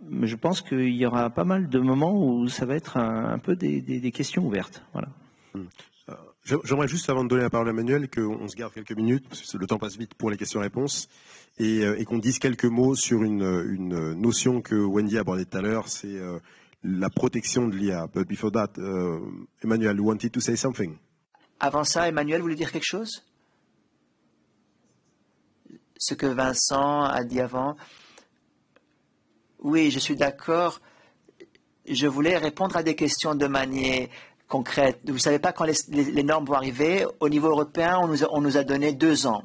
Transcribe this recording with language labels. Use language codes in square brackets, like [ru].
[fr] Je pense qu'il y aura pas mal de moments où ça va être un peu des questions ouvertes. Voilà. J'aimerais juste, avant de donner la parole à Emmanuel, qu'on se garde quelques minutes, parce que le temps passe vite pour les questions-réponses, et qu'on dise quelques mots sur une notion que Wendy a abordée tout à l'heure, c'est la protection de l'IA. [en] But before that, Emmanuel, you wanted to say something? [fr] Avant ça, Emmanuel voulait dire quelque chose? Ce que Vincent a dit avant. Oui, je suis d'accord. Je voulais répondre à des questions de manière concrète. Vous ne savez pas quand les normes vont arriver. Au niveau européen, on nous a donné 2 ans.